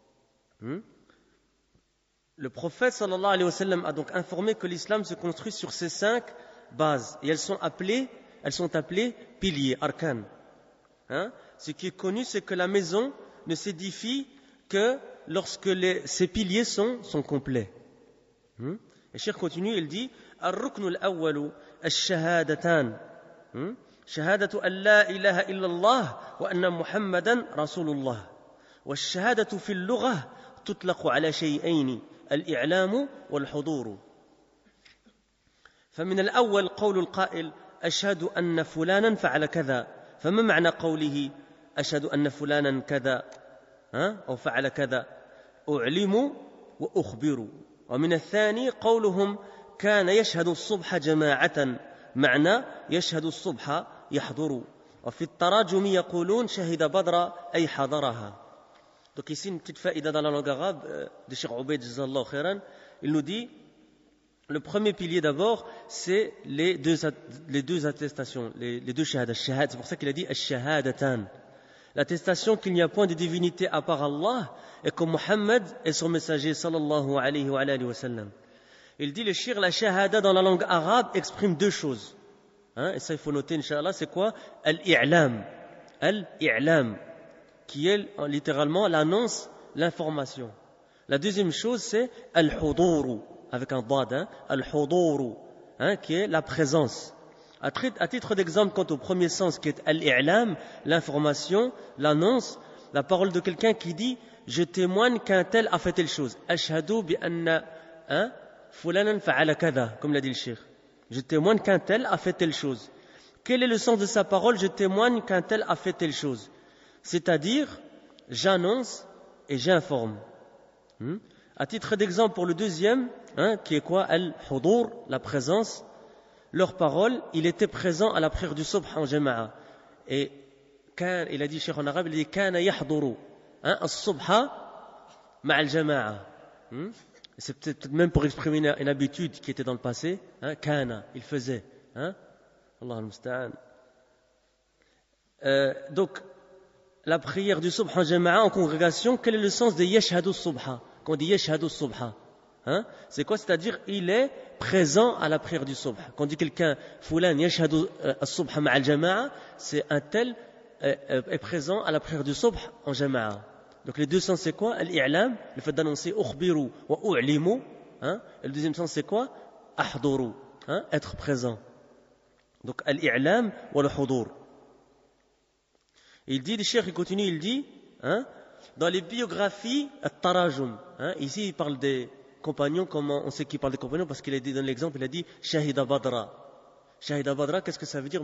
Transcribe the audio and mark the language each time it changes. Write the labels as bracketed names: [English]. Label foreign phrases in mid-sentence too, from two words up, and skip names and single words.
[French] Le prophète [Arabic] صلى الله عليه وسلم [French] a donc informé que l'islam se construit sur ces 5 bases. Et elles sont appelées piliers, arkan. Ce qui est connu, c'est que la maison ne s'édifie que lorsque ces piliers sont complets. Et Cheikh continue, il dit [Arabic] الركن الأول الشهادتان. شهادة أن لا إله إلا الله وأن محمدا رسول الله. والشهادة في اللغة تطلق على شيئين الإعلام والحضور. فمن الأول قول القائل أشهد أن فلانا فعل كذا فما معنى قوله أشهد أن فلانا كذا أو فعل كذا أعلم وأخبر. ومن الثاني قولهم كان يشهد الصبح جماعة معنى يشهد الصبح يحضر. وفي التراجم يقولون شهد بدر أي حضرها. [French] Donc ici une petite faïda dans la langue arabe de Cheikh Ubayd [Arabic] جزاه الله خيرا. [French] Il nous dit le premier pilier d'abord c'est les deux attestations, les deux shahadas. C'est pour ça qu'il a dit ash-shahadatan. L'attestation qu'il n'y a point de divinité à part Allah et que Muhammad est son messager [Arabic] صلى الله عليه وسلم. [French] Il dit le shir, la shahada dans la langue arabe exprime 2 choses. Et ça il faut noter inshallah, c'est quoi? [Arabic] الإعلام الإعلام, [French] qui est littéralement l'annonce, l'information. La deuxième chose c'est al-huduru, avec un dad, al-huduru, qui est la présence. À titre d'exemple, quant au premier sens qui est al-i'lam, l'information, l'annonce, la parole de quelqu'un qui dit « Je témoigne qu'un tel a fait telle chose ». « [Arabic] أشهد بأن فلانا فعل كذا » [French] comme l'a dit le cheikh. Je témoigne qu'un tel a fait telle chose. Quel est le sens de sa parole? Je témoigne qu'un tel a fait telle chose. C'est-à-dire, j'annonce et j'informe. À titre d'exemple, pour le deuxième, qui est quoi? Al-hudur, la présence. Leur parole, il était présent à la prière du subh en jama'a. Et il a dit, cheikh en arabe, il dit [Arabic] كان يحضر الصبح مع الجماعة. [French] C'est peut-être même pour exprimer une habitude qui était dans le passé. [Arabic] Kana, [French] il faisait. [Arabic] الله المستعان. [French] Donc, la prière du subh en jama'a, en congrégation, quel est le sens de [Arabic] يشهد الصبح? [French] Quand on dit [Arabic] يشهد الصبح, [French] c'est quoi? C'est-à-dire, il est présent à la prière du subh. Quand on dit quelqu'un, [Arabic] فلان يشهد الصبح مع الجماعة, [French] c'est un tel est présent à la prière du subh en jama'a. Donc les deux sens c'est quoi? Al-i'lam, le fait d'annoncer [Arabic] أخبر وأعلم. [French] Et le deuxième sens c'est quoi? [Arabic] Ahduru, [French] être présent. Donc [Arabic] الإعلام والحضور. [French] Il dit, le cheikh il continue, il dit, dans les biographies, at-tarajum. Ici il parle des compagnons. Comment on sait qu'il parle des compagnons? Parce qu'il a dit dans l'exemple, il a dit Shahida Badra. [Arabic] Shahida Badra, [French] qu'est-ce que ça veut dire?